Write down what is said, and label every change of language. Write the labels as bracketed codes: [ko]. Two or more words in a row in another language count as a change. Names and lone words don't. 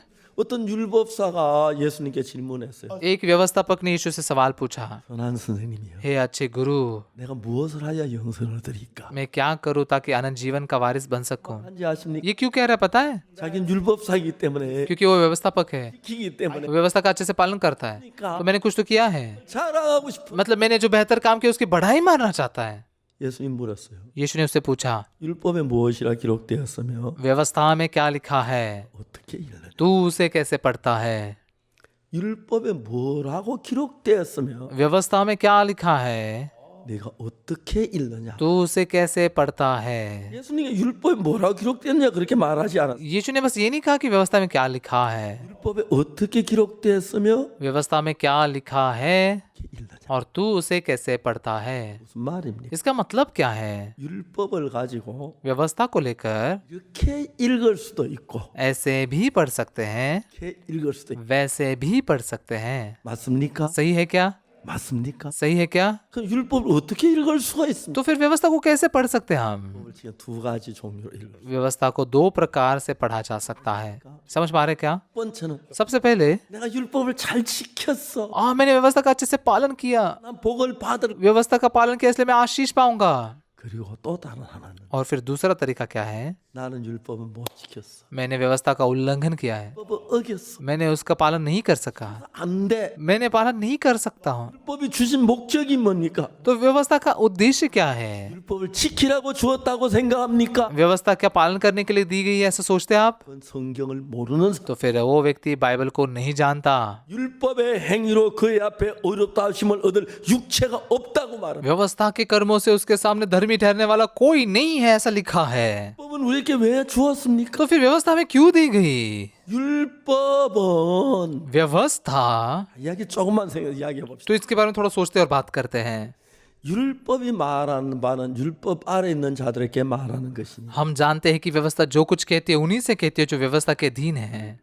[ko] 어떤 율법사가 예수님께 질문했어요. [hi] एक व्यवस्थापक ने यीशु से सवाल पूछा, [ko] 선한 선생님이요. [hi] हे अच्छे गुरु, [ko] 내가 무엇을 하야 영생을 얻으리까? [hi] मैं क्या करूं ताकि अनंत जीवन का वारिस बन सकूं? [ko] 한지 아십니까? [hi] ये क्यों कह रहा है पता है? [ko] 자기는 율법사이기 때문에 [hi] क्योंकि वो व्यवस्थापक है, [ko] 지키기 때문에 [hi] व्यवस्था का अच्छे से पालन करता है। तो मैंने कुछ तो किया है, [ko] 자랑하고 싶어. [hi] मतलब मैंने जो बेहतर काम किया उसकी बढ़ाई मारना चाहता है। [ko] 예수님 물었어요. [hi] यीशु ने उससे पूछा, [ko] 율법에 무엇이라 기록되었으며 [hi] व्यवस्था में क्या लिखा है, [ko] 어떻게 읽느냐? [hi] तू उसे कैसे पढ़ता है? [ko] 율법에 뭐라고 기록되었으며 [hi] व्यवस्था में क्या लिखा है, [ko] 내가 어떻게 읽느냐? [hi] तू उसे कैसे पढ़ता है? [ko] 예수님이 율법에 뭐라고 기록되었냐 그렇게 말하지 않았어요. [hi] यीशु ने बस ये नहीं कहा कि व्यवस्था में क्या लिखा है, [ko] 율법에 어떻게 기록되었으며 [hi] व्यवस्था में क्या लिखा है [ko] 어떻게 읽느냐? [hi] और तू उसे कैसे पढ़ता है। [ko] 무슨 말입니까? [hi] इसका मतलब क्या है? [ko] 율법을 가지고 [hi] व्यवस्था को लेकर [ko] 이렇게 읽을 수도 있고 [hi] ऐसे भी पढ़ सकते हैं, [ko] 이렇게 읽을 수도 있고 [hi] वैसे भी पढ़ सकते हैं। [ko] 맞습니까? [hi] सही है क्या? [ko] 맞습니까? [hi] सही है क्या? [ko] 그럼 율법을 어떻게 읽을 수가 있습니까? [hi] तो फिर व्यवस्था को कैसे पढ़ सकते हैं हम? [ko] 율법을 지금 두 가지 종류로 읽을 수. [hi] व्यवस्था को दो प्रकार से पढ़ा जा सकता है। समझ पा रहे क्या? [ko] 첫 번째는 [hi] सबसे पहले, [ko] 내가 율법을 잘 지켰어. [hi] मैंने व्यवस्था का अच्छे से पालन किया, [ko] 난 복을 받을. [hi] व्यवस्था का पालन किया इसलिए मैं आशीष पाऊंगा। [ko] 그리고 또 다른 하나는 [hi] और फिर दूसरा तरीका क्या है? [ko] 나는 율법을 못 지켰어. [hi] मैंने व्यवस्था का उल्लंघन किया है, [ko] 율법을 어겼어. [hi] मैंने उसका पालन नहीं कर सका, [ko] 안 돼. [hi] मैंने पालन नहीं कर सकता हूँ। [ko] 율법이 주신 목적이 뭡니까? [hi] तो व्यवस्था का उद्देश्य क्या है? [ko] 율법을 지키라고 주었다고 생각합니까? [hi] व्यवस्था क्या पालन करने के लिए दी गई है ऐसा सोचते हैं आप? [ko] 그건 성경을 모르는 사람. [hi] तो फिर वो व्यक्ति बाइबल को नहीं जानता। [ko] 율법의 행위로 그의 앞에 의롭다 하심을 얻을 육체가 없다고 말합니다. [hi] व्यवस्था के कर्मों से उसके सामने धर्मी ठहरने वाला कोई नहीं है ऐसा लिखा है। [ko] 율법은 우리에게 왜 주었습니까? [hi] तो फिर व्यवस्था में क्यों दी गई? [ko] 율법은 [hi] व्यवस्था, [ko] 이야기 조금만 이야기해 봅시다. [hi] तो इसके बारे में थोड़ा सोचते और बात करते हैं। [ko] 율법이 말하는 바는 율법 아래 있는 자들에게 말하는 것이니 [hi] हम जानते हैं कि व्यवस्था जो कुछ कहती है उन्हीं से कहती है जो व्यवस्था के अधीन है।